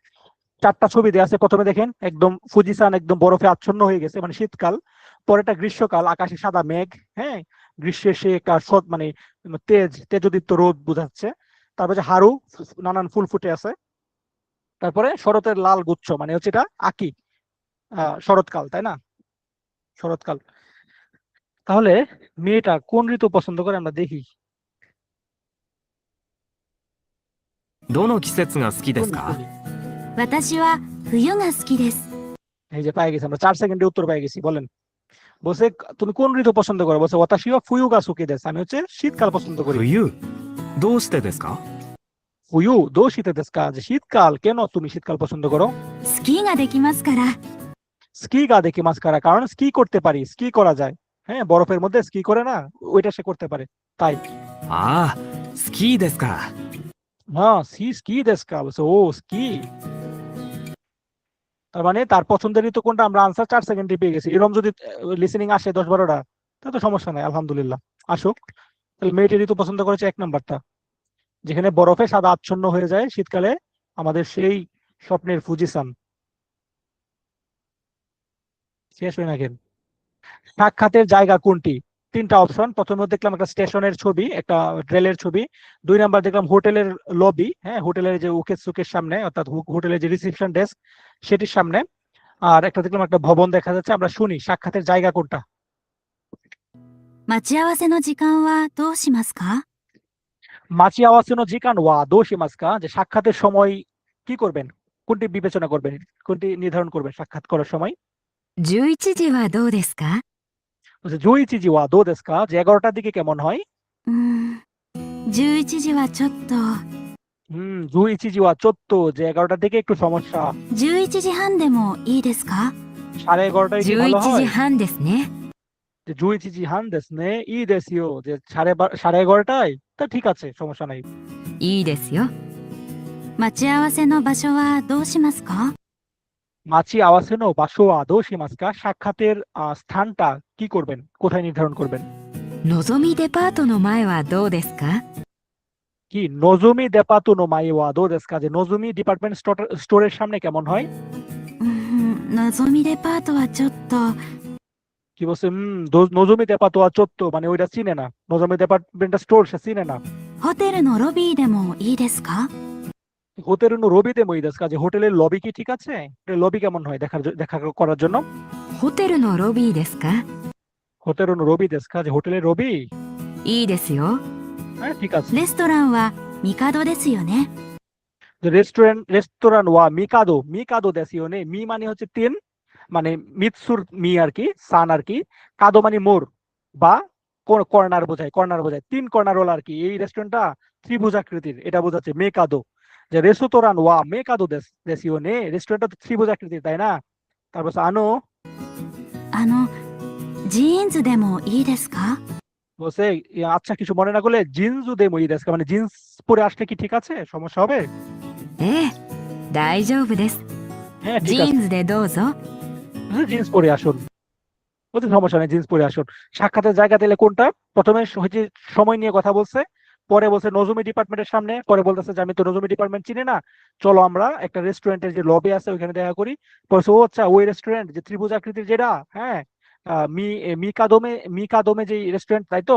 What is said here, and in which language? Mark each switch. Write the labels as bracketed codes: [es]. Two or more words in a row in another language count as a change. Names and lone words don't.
[bn] 4টা ছবি দেওয়া আছে, প্রথমে দেখেন একদম ফুজিসান একদম বরফে আচ্ছন্ন হয়ে গেছে মানে শীতকাল, পরেটা গ্রীষ্মকাল, আকাশে সাদা মেঘ, হ্যাঁ গ্রীষ্মের সে একটা মানে তেজোদীপ্ত রোদ বোঝাচ্ছে। তারপরে হারু নানান ফুল ফুটে আছে। তারপরে শরতের লাল গুচ্ছ মানে হচ্ছে এটা আকি, শরৎকাল, তাই না, শরৎকাল। তাহলে মেয়েটা কোন ঋতু পছন্দ করে আমরা দেখি। [ja] どの季節が好きですか？私は冬が好きです。 [bn] এই যে পাই গেছি আমরা, 4 সেকেন্ডে উত্তর পাই গেছি। বলেন, বলছে তুমি কোন ঋতু পছন্দ করো, বলছে [ja] 私は冬が好きです, [bn] আমি হচ্ছে শীতকাল পছন্দ করি। [ja] 冬。どうしてですか？冬どうしてですか, [bn] যে শীতকাল, কেন তুমি শীতকাল পছন্দ করো। [ja] スキーができますから。スキーができますから, [bn] কারণ স্কি করতে পারি, স্কি করা যায়, হ্যাঁ বরফের মধ্যে স্কি করে না, ওইটা সে করতে পারে তাই। [ja] ああ、スキーですか。 [bn] হ্যাঁ [ja] スキーですか, [bn] বলছে ও স্কি। তার মানে তার পছন্দের ঋতু কোনটা, আমরা আনসার 4 সেকেন্ডে পেয়ে গেছি। এরকম যদি লিসেনিং আসে 10-12টা তাহলে তো সমস্যা নাই, আলহামদুলিল্লাহ আসুক। তাহলে মেয়েটি ঋতু পছন্দ করেছে 1 নাম্বারটা, যেখানে বরফে সাদা আচ্ছন্ন হয়ে যায় শীতকালে, আমাদের সেই স্বপ্নের ফুজিসান। শেষ হয় না কেন। সাক্ষাতের জায়গা কোনটি, 3টা অপশন। প্রথমে দেখলাম একটা স্টেশনের ছবি, একটা রেলের ছবি। 2 নাম্বার দেখলাম হোটেলের লবি, হ্যাঁ হোটেলের যে উকের সুকের সামনে, অর্থাৎ হোটেলের যে রিসেপশন ডেস্ক সেটির সামনে। আর একটা দেখলাম একটা ভবন দেখা যাচ্ছে। আমরা শুনি সাক্ষাতের জায়গা কোনটা। [ja] 待ち合わせの時間はどうしますか？待ち合わせの時間はどうしますか, [bn] যে সাক্ষাতের সময় কি করবেন, কোনটি বিবেচনা করবেন, কোনটি নির্ধারণ করবেন সাক্ষাৎ করার সময়। [ja] 11 時はどうですか？ 11時はどうですか, [bn] যে 11টার দিকে কেমন হয়। [ja] 11 時はちょっと。 11時はちょっと, [bn] যে 11টার দিকে একটু সমস্যা। [ja] 11 時半でもいいですか [bn] 11:30 কি ভালো 11 হয়। [ja] 時半ですね。 [bn] যে [ja] 11時半ですねいいですよ, [bn] যে 11:30 তা ঠিক আছে, সমস্যা নাই। [ja] いいですよ。待ち合わせの場所はどうしますか？待ち合わせの場所はどうしますか, [bn] সাক্ষাতের স্থানটা কি করবেন, কোথায় নির্ধারণ করবেন। [ja] のぞみデパートの前はどうですか？ [bn] কি [ja] のぞみデパートの前はどうですか, [bn] যে নজুমি ডিপার্টমেন্ট স্টোরের সামনে কেমন হয়? [ja] のぞみデパートはちょっと [bn] কি বলছে? [ja] のぞみデパートはちょっと, [bn] মানে ওইটা চিনে না, নজুমি ডিপার্টমেন্ট স্টোর সে চিনে না। [ja] ホテルのロビーでもいいですか？ [bn] হোটেলের [ja] ロビーでもいいですか, [bn] যে হোটেলের লবি কি ঠিক আছে? লবি কেমন হয় দেখা করার জন্য? [ja] ホテルのロビーですか？ [bn] হোটেলের [ja] ロビーですか, [bn] যে হোটেলের রবি। [ja] いいですよ。 [bn] হ্যাঁ ঠিক আছে। [ja] レストランはミカドですよね。 [bn] যে [ja] レストランはミカドですよね, [bn] মি মানে হচ্ছে তিন, মানে মিৎসুর মি আর কি, সান আর কি, কাদো মানে মোর বা কর্নার বোঝায়, তিন কর্নার ওলা আর কি। এই রেস্টুরেন্টটা ত্রিভুজাকৃতির, এটা বোঝাচ্ছে মেকাদো। যে [ja] レストランはメカドですよね, [bn] রেস্টুরেন্টটা তো ত্রিভুজাকৃতির, তাই না? তারপর আনো [ja] ジーンズでもいいですか？ [bn] বলছে আচ্ছা কিছু মনে না করলে [ja] ジーンズでもいいですか, [bn] মানে জিন্স পরে আসলে কি ঠিক আছে, সমস্যা হবে? [ja] ええ、大丈夫です。 [bn] হ্যাঁ [ja] ジ [bn] ঠিক [ja] ー [bn] আছে, [ja] ンズでどうぞ。 [bn] জিন্স পরে আসুন, ওতে সমস্যা নেই, জিন্স পরে আসুন। সাক্ষাতের জায়গা দিলে কোনটা? প্রথমে হচ্ছে সময় নিয়ে কথা বলছে, পরে বলছে নজুমি ডিপার্টমেন্টের সামনে, পরে বলতেছে যে আমি তো নজুমি ডিপার্টমেন্ট চিনি না, চলো আমরা একটা রেস্টুরেন্টের যে লবি আছে ওইখানে দেখা করি। বলছে ও আচ্ছা ওই রেস্টুরেন্ট যে ত্রিভুজাকৃতির যেটা, হ্যাঁ মিকাদোমে যে রেস্টুরেন্ট, তাই তো?